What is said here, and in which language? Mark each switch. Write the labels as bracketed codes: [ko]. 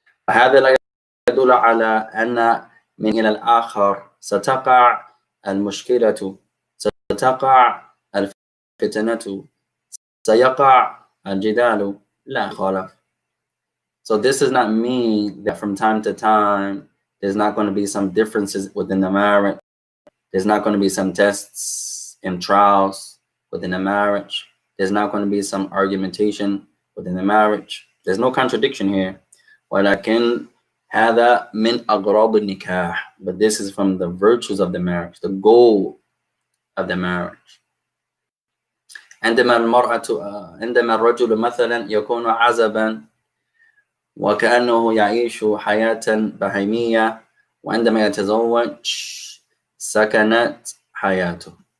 [ar] هذا لا يدل على أن من إلى الآخر ستقع المشكلة، ستقع الفتنة، سيقع الجدال. لا خلاف. [en] So this does not mean that from time to time there's not going to be some differences within the marriage. There's not going to be some tests and trials within the marriage. There's not going to be some argumentation within the marriage. There's no contradiction here. [ar] ولكن هذا من أغراض النكاح. [en] But this is from the virtues of the marriage, the goal of the marriage. [ar] عندما الرجل مثلا يكون عزبا وكأنه يعيش حياة بهيمية وعندما يتزوج سكنت حياته.